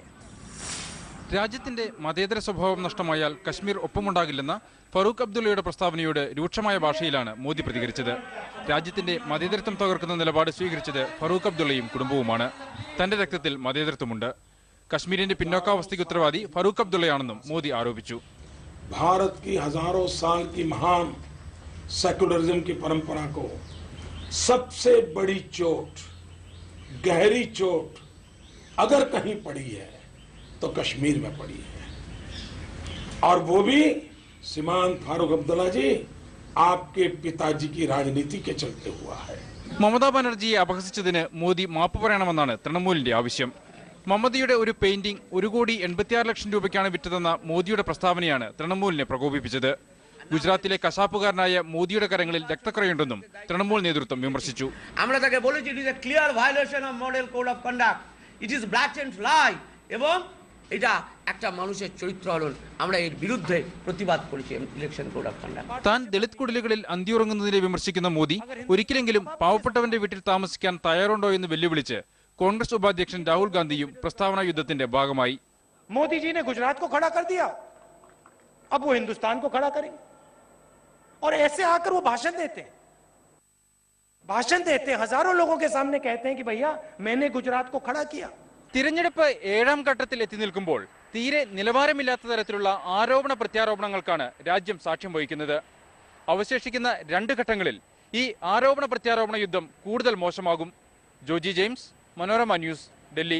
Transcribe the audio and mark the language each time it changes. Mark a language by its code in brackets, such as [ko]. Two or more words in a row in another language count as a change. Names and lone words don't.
[ml] രാജ്യത്തിന്റെ മതേതര സ്വഭാവം നഷ്ടമായാൽ കശ്മീർ ഒപ്പമുണ്ടാകില്ലെന്ന ഫറൂഖ് അബ്ദുള്ളയുടെ പ്രസ്താവനയോട് രൂക്ഷമായ ഭാഷയിലാണ് മോദി പ്രതികരിച്ചത്. രാജ്യത്തിന്റെ മതേതരത്വം തകർക്കുന്ന നിലപാട് സ്വീകരിച്ചത് ഫറൂഖ് അബ്ദുള്ളയും കുടുംബവുമാണ്. തന്റെ രക്തത്തിൽ മതേതരത്വമുണ്ട്. കശ്മീരിന്റെ പിന്നോക്കാവസ്ഥയ്ക്ക് ഉത്തരവാദി ഫറൂഖ് അബ്ദുള്ളയാണെന്നും മോദി ആരോപിച്ചു. [hi] भारत की हजारों साल की महान सेक्युलरिज्म की परंपरा को सबसे बड़ी चोट, गहरी चोट अगर कहीं पड़ी है तो कश्मीर में पड़ी है, और वो भी श्रीमान फारूक अब्दुल्ला जी आपके पिताजी की राजनीति के चलते हुआ है. [ml] മമതാ ബാനർജിയെ അപഹസിച്ചതിന് മോദി മാപ്പ് പറയണമെന്നാണ് തൃണമൂലിന്റെ ആവശ്യം. മമതയുടെ ഒരു പെയിന്റിംഗ് 1,86,00,000 രൂപയ്ക്കാണ് വിറ്റതെന്ന മോദിയുടെ പ്രസ്താവനയാണ് തൃണമൂലിനെ പ്രകോപിപ്പിച്ചത്. ഗുജറാത്തിലെ കശാപ്പുകാരനായ മോദിയുടെ കരങ്ങളിൽ രക്തക്കറയുണ്ടെന്നും തൃണമൂൽ നേതൃത്വം വിമർശിച്ചു. താൻ ദളിത് കുടിലുകളിൽ അന്തിയുറങ്ങുന്നതിനെ വിമർശിക്കുന്ന മോദി ഒരിക്കലെങ്കിലും പാവപ്പെട്ടവന്റെ വീട്ടിൽ താമസിക്കാൻ തയ്യാറുണ്ടോ എന്ന് വെല്ലുവിളിച്ച് കോൺഗ്രസ് ഉപാധ്യക്ഷ രാഹുൽ ഗാന്ധി പ്രസ്താവന युद्धത്തിന്റെ ഭാഗമായി. [hi] मोदी जी ने गुजरात को खड़ा कर दिया, अब वो हिंदुस्तान को खड़ा करेंगे और ऐसे आकर वो भाषण देते हजारों लोगों के सामने कहते हैं कि भैया मैंने गुजरात को खड़ा किया. [ml] തിരഞ്ഞെടുപ്പ് 7ാം ഘട്ടത്തിൽ എത്തി നിൽക്കുമ്പോൾ തീരെ നിലവാരമില്ലാത്ത തരത്തിലുള്ള ആരോപണ പ്രത്യാരോപണങ്ങൾക്കാണ് രാജ്യം സാക്ഷ്യം വഹിക്കുന്നത്. അവശേഷിക്കുന്ന 2 ഘട്ടങ്ങളിൽ ഈ ആരോപണ പ്രത്യാരോപണ യുദ്ധം കൂടുതൽ മോശമാകും. ജോജി ജെയിംസ്, മനോരമ ന്യൂസ്, ഡൽഹി.